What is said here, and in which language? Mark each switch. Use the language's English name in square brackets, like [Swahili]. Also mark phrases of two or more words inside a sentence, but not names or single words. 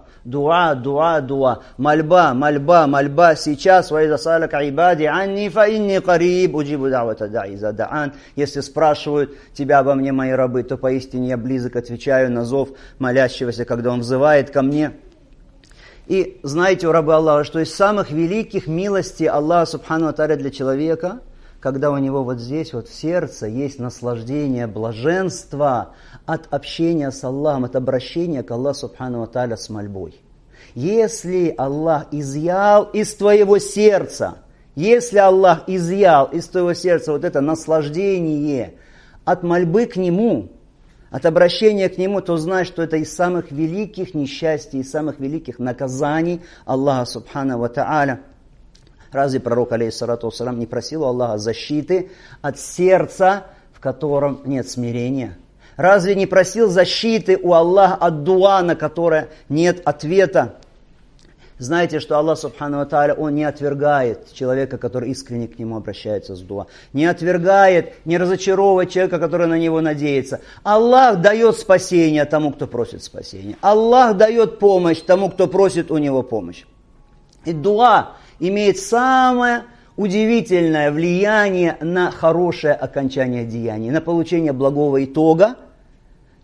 [Russian] Дуа. Мольба. Сейчас, [Arabic] وإذا سألك عبادي عني فإني قريب أجيب دعوة الداع إذا دعان. [Russian] Если спрашивают тебя обо мне мои рабы, то поистине я близок отвечаю на зов молящегося, когда он взывает ко мне. И знаете, рабы Аллаха, что из самых великих милостей Аллаха [Arabic] سبحانه وتعالى [Russian] для человека, когда у него вот здесь, вот в сердце есть наслаждение, блаженство от общения с Аллахом, от обращения к Аллаху субхану ва тааля с мольбой. Если Аллах изъял из твоего сердца вот это наслаждение от мольбы к Нему, от обращения к Нему, то знай, что это из самых великих несчастий, из самых великих наказаний Аллаха [Arabic] سبحانه وتعالى. [Russian] Разве пророк, [Arabic] عليه الصلاة والسلام, [Russian] не просил у Аллаха защиты от сердца, в котором нет смирения? Разве не просил защиты у Аллаха от дуа, на которое нет ответа? Знаете, что Аллах [Arabic] سبحانه وتعالى, [Russian] Он не отвергает человека, который искренне к Нему обращается с дуа. Не отвергает, не разочаровывает человека, который на Него надеется. Аллах дает спасение тому, кто просит спасения. Аллах дает помощь тому, кто просит у Него помощь. И дуа имеет самое удивительное влияние на хорошее окончание деяния, на получение благого итога.